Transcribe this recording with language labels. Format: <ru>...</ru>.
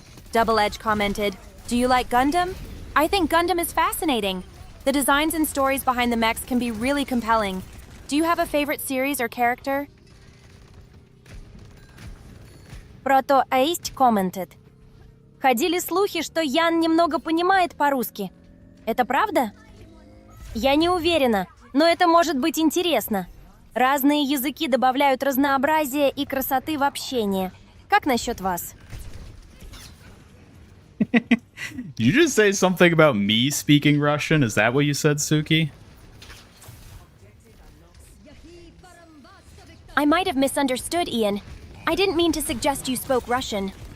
<en>Double Edge commented, "Do you like Gundam? I think Gundam is fascinating. The designs and stories behind the mechs can be really compelling. Do you have a favorite series or character?"</en> <ru>Proto-Aist commented, "Ходили слухи, что Ян немного понимает по-русски. Это правда? Я не уверена, но это может быть интересно. Разные языки добавляют разнообразия и красоты в общение. Как насчет вас?"</ru> <en>Did you just say something about me speaking Russian? Is that what you said, Suki? I might have misunderstood, Ian. I didn't mean to suggest you spoke Russian.</en>